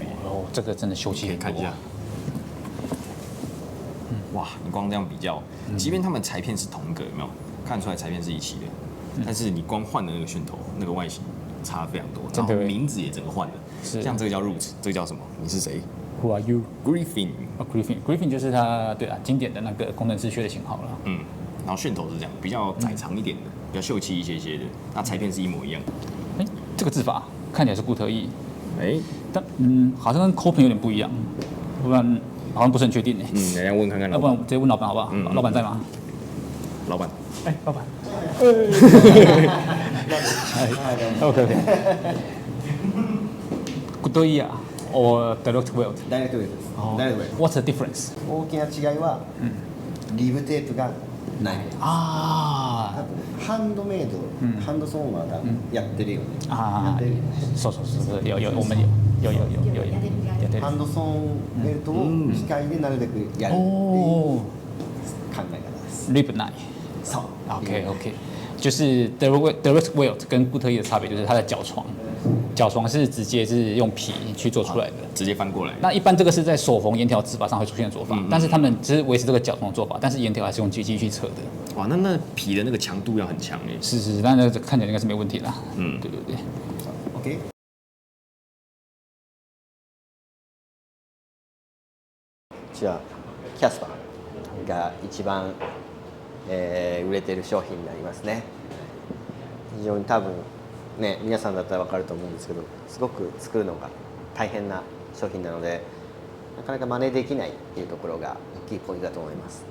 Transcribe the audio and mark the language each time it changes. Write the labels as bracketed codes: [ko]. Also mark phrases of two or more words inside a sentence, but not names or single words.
[zh] 这个真的修漆可以看一下。哇，你光这样比较，即便他们裁片是同一个，有没有看出来裁片是一起的？但是你光换的那个楦头，那个外形差非常多，然后名字也整个换了。像这个叫 Roots， 这个叫什么？你是谁 [en] ？Who are you? [zh] Griffin。Griffin 就是它经典的那个工程师靴的型号了。然后楦头是这样，比较窄长一点的，比较秀气一些的。那裁片是一模一样。这个制法看起来是固特异，但好像跟 Copen 有点不一样，不然好像不是很确定。等下问看看。要不然我直接问老板好不好？老板在吗？老板。老板。OK。 [en] 固特異 or direct weld？ [ja] ダイレクトウェルです。ダイレクトウェル。 [en] What's the difference？ [ja] 大きな違いは、リブテープがない。あとハンドメイド、ハンドソーマーがやってるよね。そう。 [zh] 有我们有。 [ja] ハンドソーベルトを機械でなるべくやるっていう考え方です。リブない。そう。 [zh] OK。就是 [en] direct weld [zh] 跟固特异的差别就是它的脚床角床是直接是用皮去做出来的，直接翻过来。那一般这个是在手缝沿条指法上会出现的做法，但是他们只是维持这个角床的做法，但是沿条还是用机器去扯的。哇，那皮的那个强度要很强耶。是，但是看起来应该是没问题啦。对。 OK。 [ja] じゃあキャスパーが一番、売れてる商品になりますね。非常に多分ね、皆さんだったら分かると思うんですけど、すごく作るのが大変な商品なので、なかなか真似できないっていうところが大きいポイントだと思います。